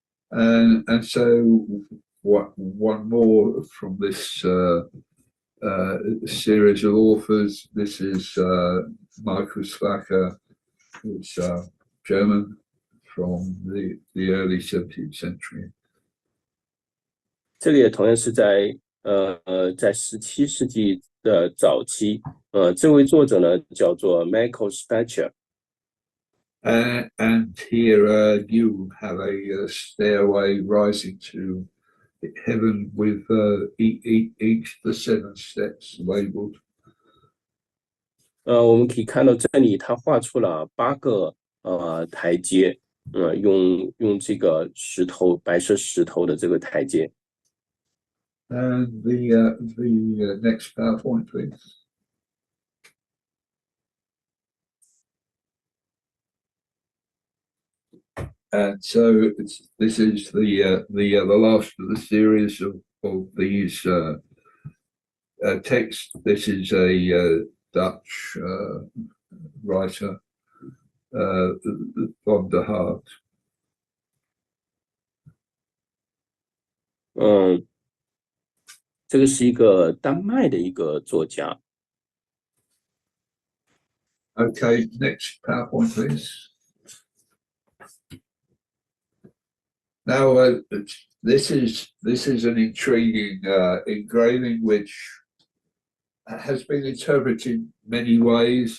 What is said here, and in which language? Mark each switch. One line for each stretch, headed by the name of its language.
English: And so one more from this series of authors. This is Michael Slacker, who's German from the early 17th century.
Chinese: 这个也同样是在17世纪的早期，这位作者呢叫做 Michael Slacker。
English: And here you have a stairway rising to heaven with each the 7 steps labeled.
Chinese: 我们可以看到这里他画出了8个台阶，用这个白色石头的这个台阶。
English: And the next PowerPoint, please. And so this is the last of the series of these texts. This is a Dutch writer, von der Hart.
Chinese: 这个是一个丹麦的一个作家。
English: Okay, next PowerPoint, please. Now, this is an intriguing engraving which has been interpreted many ways.